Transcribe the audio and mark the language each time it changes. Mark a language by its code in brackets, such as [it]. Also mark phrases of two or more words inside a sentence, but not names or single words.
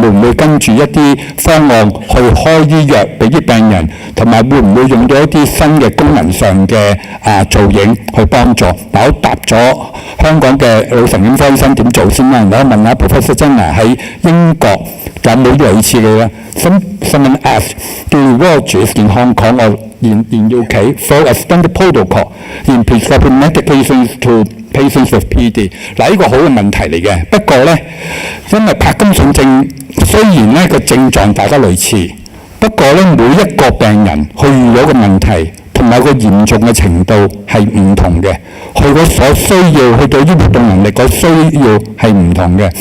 [yue] 會唔會跟住一啲方案去開啲藥俾啲病人？同埋會唔會用到一啲新嘅功能上嘅造影去幫助？嗱，我答咗香港嘅腦神經科醫生點做先啦。然後問下Professor JENNER喺英國有冇類似嘅咧 [en] ？Someone asked, do neurologists in Hong Kong or in UK follow a standard protocol in prescribing medications to patients with PD？ [yue] 嗱，呢個好嘅問題嚟嘅。不過咧，因為柏金遜症雖然咧個症狀大家類似，不過咧每一個病人佢遇到嘅問題同埋個嚴重嘅程度係唔同嘅，佢個所需要，佢對於活動能力個需要係唔同嘅。